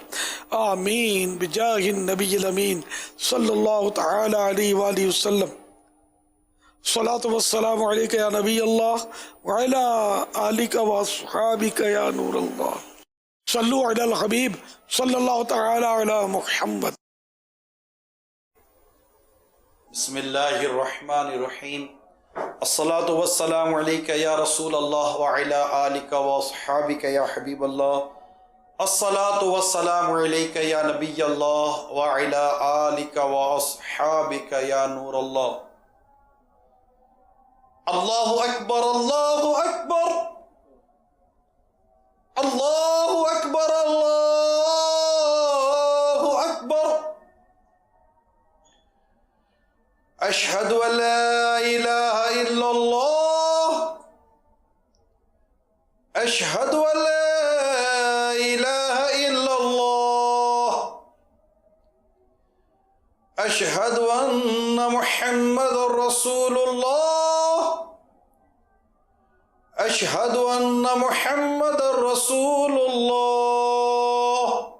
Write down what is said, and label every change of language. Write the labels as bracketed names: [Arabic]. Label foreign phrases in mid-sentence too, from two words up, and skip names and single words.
[Arabic] آمین بجاہ النبی الامین صلی اللہ تعالی علیہ وآلہ وسلم. صلاۃ والسلام علیک یا نبی اللہ وعلی آلک واصحابک یا نور اللہ. صلو علی الحبیب صلی اللہ تعالی علی محمد. بسم اللہ الرحمن الرحیم. الصلاة والسلام عليك يا رسول الله وعلى آلك وأصحابك يا حبيب الله. الصلاة والسلام عليك يا نبي الله وعلى آلك وأصحابك يا نور الله. الله أكبر الله أكبر الله أكبر الله أكبر. أشهد أن لا إله إلا الله أشهد أن لا إله إلا الله أشهد أن محمدا رسول الله أشهد أن محمدا رسول الله.